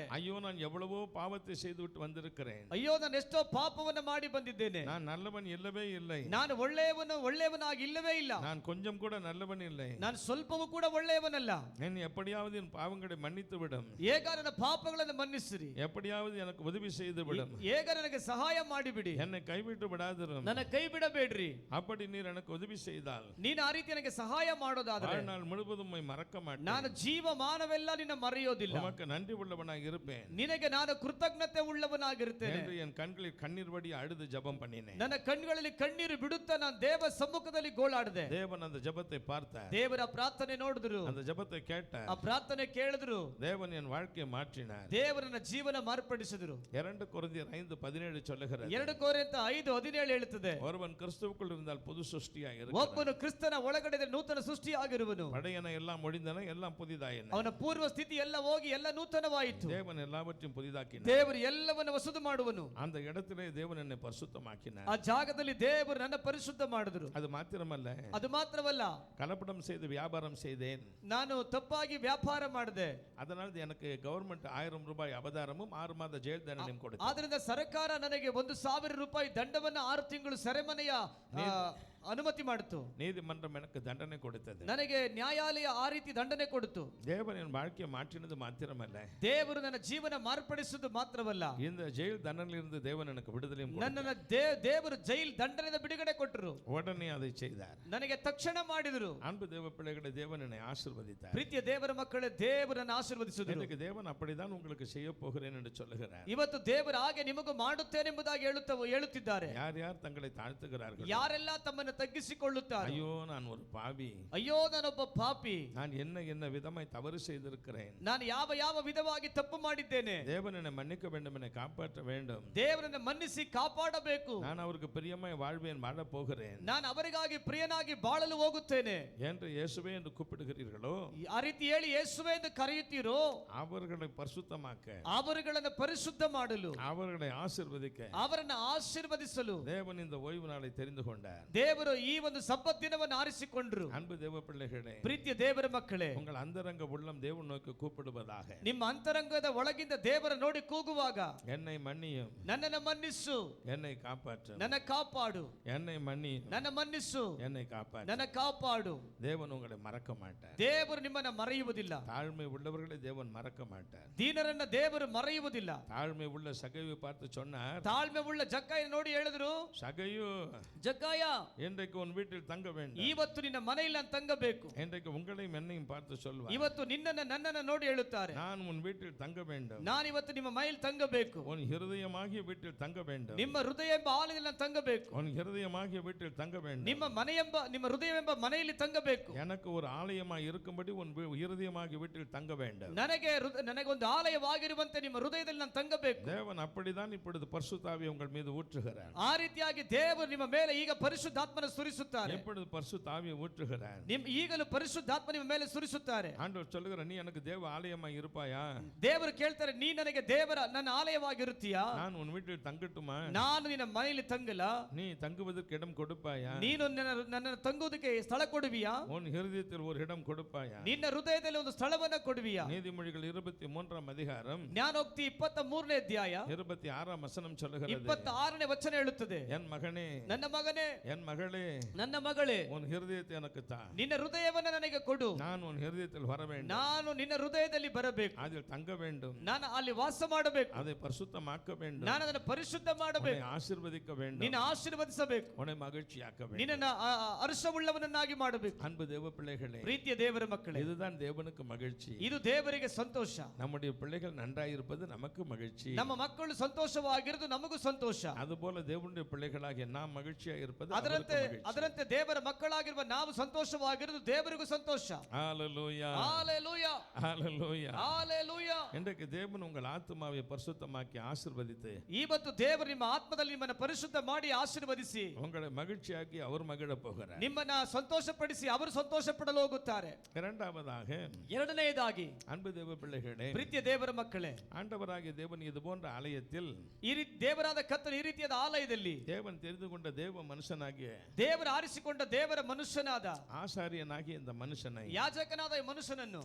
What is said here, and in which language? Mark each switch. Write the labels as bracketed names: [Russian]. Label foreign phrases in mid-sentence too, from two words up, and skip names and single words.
[Tamil] ஐயோ நான் எவ்வளவோ பாவத்தை செய்துவிட்டு வந்திருக்கிறேன், [Kannada] ಅಯ್ಯೋ ನಾನು ಎಷ್ಟೋ ಪಾಪವನ್ನು ಮಾಡಿ ಬಂದಿದ್ದೇನೆ, [Tamil] நான் நல்லவன் இல்லவே இல்லை, [Kannada] ನಾನು ಒಳ್ಳೆಯವನಾಗಿ ಇಲ್ಲವೇ ಇಲ್ಲ, [Tamil] நான் கொஞ்சம் கூட நல்லவன் இல்லை, [Kannada] ನಾನು ಸ್ವಲ್ಪವೂ ಕೂಡ ಒಳ್ಳೆಯವನಲ್ಲ, [Tamil] என்னை எப்படியாவது என் பாவங்களை மன்னித்து விடும், [Kannada] ಹೇಗ ನನ್ನ ಪಾಪಗಳನ್ನು ಮನ್ನಿಸಿರಿ, [Tamil] எப்படியாவது எனக்கு உதவி செய்து விடும், [Kannada] ಹೇಗ ನನಗೆ ಸಹಾಯ ಮಾಡಿಬಿಡಿ, [Tamil] என்னை கைவிட்டு விடாதிரும், [Kannada] ನನ್ನ ಕೈ ಬಿಡಬೇಡ್ರಿ, [Tamil] அப்படி நீர் எனக்கு உதவி செய்தால் [Kannada] ನೀನು ಆ ರೀತಿ ನನಗೆ ಸಹಾಯ ಮಾಡೋದಾದ್ರೆ [Tamil] வாழ்நாள் முழுவதும் உம்மை மறக்க மாட்டேன், [Kannada] ನಾನು ಜೀವಮಾನವೆಲ್ಲ ನಿನ್ನ ಮರೆಯೋದಿಲ್ಲ, [Tamil] உமக்கு நன்றி உள்ளவனாக இருப்பேன், [Kannada] ನಿನಗೆ ನಾನು ಕೃತಜ್ಞತೆ ಉಳ್ಳವನಾಗಿರುತ್ತೇನೆ [Tamil] என்று என் கண்களில் கண்ணீர் வடி அழுது ஜெபம் பண்ணினேன். [Kannada] ನನ್ನ ಕಣ್ಣುಗಳಲ್ಲಿ ಕಣ್ಣೀರು ಬಿಡುತ್ತಾ ನಾನು ದೇವ ಸಮ್ಮುಖದಲ್ಲಿ ಗೋಳಾಡಿದೆ. [Tamil] தேவன் அந்த ஜெபத்தை பார்த்தார், [Kannada] ದೇವರ ಪ್ರಾರ್ಥನೆ ನೋಡಿದ್ರು, [Tamil] அந்த ஜெபத்தை கேட்டார், [Kannada] ಆ ಪ್ರಾರ್ಥನೆ ಕೇಳಿದ್ರು, [Tamil] தேவன் என் வாழ்க்கையை மாற்றினார். [Kannada] ದೇವರನ್ನ ಜೀವನ ಮಾರ್ಪಡಿಸಿದ್ರು. [Tamil] 2 கொரிந்தியர் 5:17 சொல்லுகிறது, [Kannada] 2 ಕೊರಿಂಥ 5:17 ಹೇಳುತ್ತದೆ, [Tamil] ஒருவன் கிறிஸ்துவுக்குள் இருந்தால் புது சிருஷ்டியாய் இருக்கிறான், [Kannada] ಒಬ್ಬನು ಕ್ರಿಸ್ತನ ಒಳಗಡೆ ನೂತನ ಸೃಷ್ಟಿಯಾಗಿರುವನು, [Tamil] பழையன எல்லாம் முடிந்தன, எல்லாம் புதிதாயின, [Kannada] ಅವನ ಪೂರ್ವ ಸ್ಥಿತಿ ಎಲ್ಲ ಹೋಗಿ ಎಲ್ಲ ನೂತನವಾಯಿತು, [Tamil] தேவன் எல்லாவற்றையும் புதிதாக்கினார், [Kannada] ದೇವರು ಎಲ್ಲವನ್ನು ಹೊಸದು ಮಾಡುವನು. [Tamil] அந்த இடத்திலே தேவன் என்னை பரிசுத்தமாக்கினார், [Kannada] ಆ ಜಾಗದಲ್ಲಿ ದೇವರು ನನ್ನ ಪರಿಶುದ್ಧ ಮಾಡಿದ್ರು. [Tamil] அது மாத்திரமல்ல, [Kannada] ಅದು ಮಾತ್ರವಲ್ಲ, [Tamil] கலப்படம் செய்து வியாபாரம் செய்தேன், [Kannada] ನಾನು ತಪ್ಪಾಗಿ ವ್ಯಾಪಾರ ಮಾಡಿದೆ, [Tamil] அதனால் எனக்கு கவர்மெண்ட் 1000 ரூபாய் அபதாரமும் 6 மாத ஜெயில் தண்டனையும் கொடுத்தது. [Kannada] ಆದ್ರಿಂದ ಸರ್ಕಾರ ನನಗೆ 1,000 ರೂಪಾಯಿ ದಂಡವನ್ನು 6 ತಿಂಗಳು ಸೆರೆಮನೆಯ ಅನುಮತಿ ಮಾಡಿತು. [Tamil] நீதிமன்றம் எனக்கு தண்டனை கொடுத்தது, [Kannada] ನನಗೆ ನ್ಯಾಯಾಲಯ ಆ ರೀತಿ ದಂಡನೆ ಕೊಡ್ತು. [Tamil] தேவன் என் வாழ்க்கையை மாற்றினது மாத்திரமல்ல, [Kannada] ದೇವರು ನನ್ನ ಜೀವನ ಮಾರ್ಪಡಿಸುವುದು ಮಾತ್ರವಲ್ಲ, [Tamil] இந்த ஜெயில் தண்டனையிலிருந்து தேவன் எனக்கு விடுதலையும் [Kannada] ನನ್ನನ್ನು ದೇವರು ಜೈಲ್ ದಂಡನೆಯಿಂದ ಬಿಡುಗಡೆ ಕೊಟ್ಟರು. [Tamil] உடனே அதை செய்தார். [Kannada] ನನಗೆ ತಕ್ಷಣ ಮಾಡಿದರು. [Tamil] அன்பு தேவ பிள்ளைகளை, தேவன் என்னை ஆசீர்வதித்தார். [Kannada] ಪ್ರೀತಿಯ ದೇವರ ಮಕ್ಕಳೇ, ದೇವರನ್ನು ಆಶೀರ್ವದಿಸಿದರು. [Tamil] எனக்கு தேவன் அப்படிதான் உங்களுக்கு செய்ய போகிறேன் என்று சொல்லுகிறார். [Kannada] ಇವತ್ತು ದೇವರು ಹಾಗೆ ನಿಮಗೂ ಮಾಡುತ್ತೇನೆಂಬುದಾಗಿ ಹೇಳುತ್ತಿದ್ದಾರೆ. [Tamil] யார் யார் தங்களை தாழ்த்துகிறார்கள், [Kannada] ಯಾರೆಲ್ಲ ತಮ್ಮನ್ನು ತಗ್ಗಿಸಿಕೊಳ್ಳುತ್ತಾರೆ, [Tamil] ஐயோ நான் ஒரு பாவி, [Kannada] ಅಯ್ಯೋ ನಾನೊಬ್ಬ ಪಾಪಿ, [Tamil] நான் என்ன விதமாய் தவறு செய்திருக்கிறேன், [Kannada] ನಾನು ಯಾವ ವಿಧವಾಗಿ ತಪ್ಪು ಮಾಡಿದ್ದೇನೆ, [Tamil] தேவன் என்னை மன்னிக்க வேண்டும், என்னை காப்பாற்ற வேண்டும், [Kannada] ದೇವರನ್ನು ಮನ್ನಿಸಿ ಕಾಪಾಡಬೇಕು, [Tamil] நான் அவருக்கு பிரியமாய் வாழ்வேன், வாழ போகிறேன், [Kannada] ನಾನು ಅವರಿಗಾಗಿ ಪ್ರಿಯನಾಗಿ ಬಾಳಲು ಹೋಗುತ್ತೇನೆ [Tamil] என்று இயேசுவே என்று கூப்பிடுகிறீர்களோ, [Kannada] ಆ ರೀತಿ ಹೇಳಿ ಯೇಸುವೆ ಎಂದು ಕರೆಯುತ್ತೀರೋ, [Tamil] அவர்களை பரிசுத்தமாக்க, [Kannada] ಅವರುಗಳನ್ನು ಪರಿಶುದ್ಧ ಮಾಡಲು, [Tamil] அவர்களை ஆசீர்வதிக்க [Kannada] ಅವರನ್ನು ಆಶೀರ್ವದಿಸಲು [Tamil] தேவன் இந்த ஓய்வு நாளை தெரிந்து கொண்டார். [Kannada] ದೇವರು ಈ ಒಂದು ಸಬ್ಬತ್ ದಿನವನ್ನು ಆರಿಸಿಕೊಂಡರು. [Tamil] அன்பு தேவ பிள்ளைகளே, [Kannada] ಪ್ರೀತಿಯ ದೇವರ ಮಕ್ಕಳೇ, [Tamil] உங்கள் அந்தரங்க உள்ளம் தேவன் நோக்கி கூப்பிடுவதாக. [Kannada] ನಿಮ್ಮ ಅಂತರಂಗದ ಒಳಗಿಂದ ದೇವರ ನೋಡಿ ಕೂಗುವಾಗ, [Tamil] என்னை மன்னியும், [Kannada] ನನ್ನನ್ನು ಮನ್ನಿಸು, [Tamil] என்னை காப்பாற்றும், [Kannada] ನನ್ನ ಕಾಪಾಡು, [Tamil] என்னை மன்னியும், [Kannada] ನನ್ನ ಮನ್ನಿಸು, [Tamil] என்னை காப்பாற்றும். [Kannada] ನನ್ನ ಕಾಪಾಡು. [Tamil] தேவன் உங்களை மறக்க மாட்டார். [Kannada] ದೇವರು ನಿಮ್ಮನ್ನು ಮರೆಯುವುದಿಲ್ಲ. [Tamil] தாழ்மை உள்ளவர்களை தேவன் மறக்க மாட்டார். [Kannada] ದೀನರನ್ನ ದೇವರು ಮರೆಯುವುದಿಲ್ಲ. [Tamil] தாழ்மை உள்ள சகையை பார்த்து சொன்னார், [Kannada] ತಾಳ್ಮೆ ಉಳ್ಳ ಜಕ್ಕಾಯ ನೋಡಿ ಹೇಳಿದ್ರು, [Tamil] சகையு, [Kannada] ಜಕ್ಕಾಯ, [Tamil] இன்றைக்கு உன் வீட்டில் தங்க வேண்டும், [Kannada] ಇವತ್ತು ನಿನ್ನ ಮನೆಯಲ್ಲಿ ನಾನು ತಂಗಬೇಕು. [Tamil] இன்றைக்கு உங்களையும் என்னையும் பார்த்து சொல்வார், [Kannada] ಇವತ್ತು ನನ್ನನ್ನು ನೋಡಿ ಹೇಳುತ್ತಾರೆ, [Tamil] நான் உன் வீட்டில் தங்க வேண்டும், [Kannada] ನಾನು ಇವತ್ತು ನಿಮ್ಮ ಮನೆಯಲ್ಲಿ ತಂಗಬೇಕು. [Tamil] உன் இருதயமாகிய வீட்டில் தங்க வேண்டும், [Kannada] ನಿಮ್ಮ ಹೃದಯ ಎಂಬ ಆಲಯದಲ್ಲಿ ನಾನು ತಂಗಬೇಕು. [Tamil] உன் இருதயமாகிய வீட்டில் தங்க வேண்டும், [Kannada] ನಿಮ್ಮ ಹೃದಯವೆಂಬ ಮನೆಯಲ್ಲಿ ತಂಗಬೇಕು. [Tamil] எனக்கு ஒரு ஆலயமாய் இருக்கும்படி உன் இருதயமாகிய வீட்டில் தங்க வேண்டும். [Kannada] ನನಗೆ ಒಂದು ಆಲಯವಾಗಿರುವಂತೆ ನಿಮ್ಮ ಹೃದಯದಲ್ಲಿ ನಾನು ತಂಗಬೇಕು. [Tamil] தேவன் அப்படிதான் இப்பொழுது பரிசுத்த ஆவியை உங்கள் மீது ஊற்றுகிறார். [Kannada] ಆ ರೀತಿಯಾಗಿ ದೇವರು ನಿಮ್ಮ ಮೇಲೆ ಈಗ ಪರಿಶುದ್ಧಾತ್ಮನ ಆತ್ಮವನ್ನು ಸುರಿಸುತ್ತಾರೆ. [Tamil] எப்பொழுது பரிசுத்த ஆவியை ஊற்றுகிறார். [Kannada] ಈಗಲೂ ಪರಿಶುದ್ಧಾತ್ಮ ನಿಮ್ಮ ಮೇಲೆ ಸುರಿಸುತ್ತಾರೆ. [Tamil] ஆண்டவர் சொல்லுகிறார், நீ எனக்கு தேவ ஆலயமாய் இருப்பாயா? [Kannada] ದೇವರು ಕೇಳ್ತಾರೆ, ನೀ ನನಗೆ ನನ್ನ ಆಲಯವಾಗಿರುತ್ತೀಯಾ? [Tamil] நான் உன் வீட்டில் தங்கட்டுமா? [Kannada] ನಾನು ನಿನ್ನ ಮನೆಯಲ್ಲಿ ತಂಗಲ? [Tamil] நீ தங்குவதற்கு இடம் கொடுப்பாயா? [Kannada] ನೀನು ನನ್ನ ತಂಗುವುದಕ್ಕೆ ಸ್ಥಳ ಕೊಡುವಿಯಾ? [Tamil] உன் இருதயத்தில் ஒரு இடம் கொடுப்பாயா? [Kannada] ನಿನ್ನ ಹೃದಯದಲ್ಲಿ ಒಂದು ಸ್ಥಳವನ್ನು ಕೊಡುವಿಯಾ? [Tamil] நீதிமொழிகள் 23ஆம் அதிகாரம் [Kannada] ಜ್ಞಾನೋಕ್ತಿ 23ನೇ ಅಧ್ಯಾಯ [Tamil] 26ஆம் வசனம் சொல்லுகிறது, [Kannada] 26ನೇ ವಚನ ಹೇಳುತ್ತದೆ, [Tamil] என் மகனே, [Kannada] ನನ್ನ ಮಗನೇ, [Tamil] என் மகளே, [Kannada] ನನ್ನ ಮಗಳೇ, [Tamil] உன் இருதயத்தை எனக்கு தா. [Kannada] ನಿನ್ನ ಹೃದಯವನ್ನು ನನಗೆ ಕೊಡು. [Tamil] நான் உன் இருதயத்தில் வர வேண்டும். [Kannada] ನಾನು ನಿನ್ನ ಹೃದಯದಲ್ಲಿ ಬರಬೇಕು. [Tamil] அதில் தங்க வேண்டும். [Kannada] ನಾನು ಅಲ್ಲಿ ವಾಸ ಮಾಡಬೇಕು. [Tamil] அதை பரிசுத்தமாக்க வேண்டும். [Kannada] ನಾನು ಅದನ್ನು ಪರಿಶುದ್ಧ ಮಾಡಬೇಕು. [Tamil] உன்னை ஆசீர்வதிக்க வேண்டும். [Kannada] ನಿನ್ನ ಆಶೀರ್ವದಿಸಬೇಕು. [Tamil] உன்னை மகிழ்ச்சியாக்க வேண்டும். [Kannada] ನಿನ್ನನ್ನು ಹರ್ಷವುಳ್ಳವನನ್ನಾಗಿ ಮಾಡಬೇಕು. [Tamil] அன்பு தேவ பிள்ளைகளே, [Kannada] ಪ್ರೀತಿಯ ದೇವರ ಮಕ್ಕಳೇ, [Tamil] இதுதான் தேவனுக்கு மகிழ்ச்சி. [Kannada] ಇದು ದೇವರಿಗೆ ಸಂತೋಷ. [Tamil] நம்முடைய பிள்ளைகள் நன்றாயிருப்பது நமக்கு மகிழ்ச்சி. [Kannada] ನಮ್ಮ ಮಕ್ಕಳು ಸಂತೋಷವಾಗಿರುವುದು ನಮಗೂ ಸಂತೋಷ. [Tamil] அதுபோல தேவனுடைய பிள்ளைகளாகிய நாம் மகிழ்ச்சியாக இருப்பது [Kannada] ಅದರಂತೆ ದೇವರ ಮಕ್ಕಳಾಗಿರುವ ನಾವು ಸಂತೋಷವಾಗಿರುವುದು ದೇವರಿಗೂ ಸಂತೋಷ. [Tamil] ஹalleluya, ஹalleluya, ஹalleluya, ஹalleluya. இன்றைக்கு தேவன் உங்கள் ஆத்துமாவை பரிசுத்தமாக்கி ஆசீர்வதித்து [Kannada] ಇವತ್ತು ದೇವರು ನಿಮ್ಮ ಆತ್ಮದಲ್ಲಿ ನಿಮ್ಮನ್ನು ಪರಿಶುದ್ಧ ಮಾಡಿ ಆಶೀರ್ವದಿಸಿ [Tamil] உங்களை மகிழ்ச்சியாக்கி அவர் மகிழ போகிறார். [Kannada] ನಿಮ್ಮನ್ನ ಸಂತೋಷಪಡಿಸಿ ಅವರು ಸಂತೋಷ ಪಡಲು ಹೋಗುತ್ತಾರೆ. [Tamil] இரண்டாவதாக, [Kannada] ಎರಡನೆಯದಾಗಿ, [Tamil] அன்பு தேவ பிள்ளைகளே, [Kannada] ಪ್ರೀತಿಯ ದೇವರ ಮಕ್ಕಳೇ, [Tamil] ஆண்டவராகிய தேவன் இது போன்ற ஆலயத்தில் [Kannada] ದೇವರಾದ ಕರ್ತನು ಈ ರೀತಿಯಾದ ಆಲಯದಲ್ಲಿ [Tamil] தேவன் தெரிந்து கொண்ட தேவ மனுஷனாகிய [Kannada] ದೇವರು ಆರಿಸಿಕೊಂಡ ದೇವರ ಮನುಷ್ಯನಾದ [Tamil] ஆசாரியனாகிய இந்த மனுஷனை, [Kannada] ಯಾಜಕನಾದ ಈ ಮನುಷ್ಯನನ್ನು,